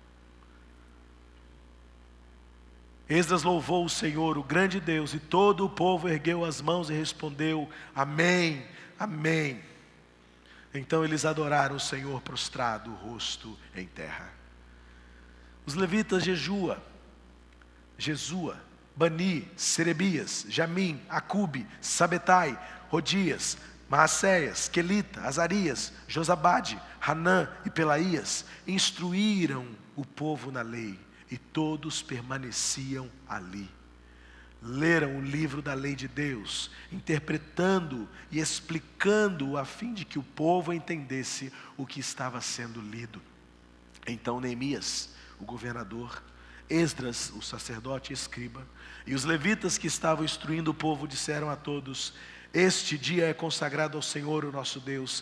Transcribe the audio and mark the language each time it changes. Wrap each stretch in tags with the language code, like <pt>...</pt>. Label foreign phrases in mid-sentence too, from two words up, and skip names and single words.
<pt>Esdras louvou o Senhor, o grande Deus, e todo o povo ergueu as mãos e respondeu: Amém, Amém. Então eles adoraram o Senhor prostrado, o rosto em terra. Os levitas Jesua, Bani, Serebias, Jamim, Acube, Sabetai, Rodias, Maacéias, Quelita, Azarias, Josabade, Hanã e Pelaías instruíram o povo na lei, e todos permaneciam ali. Leram o livro da lei de Deus, interpretando e explicando a fim de que o povo entendesse o que estava sendo lido. Então Neemias, o governador, Esdras, o sacerdote e escriba, e os levitas que estavam instruindo o povo disseram a todos: Este dia é consagrado ao Senhor, o nosso Deus.</pt>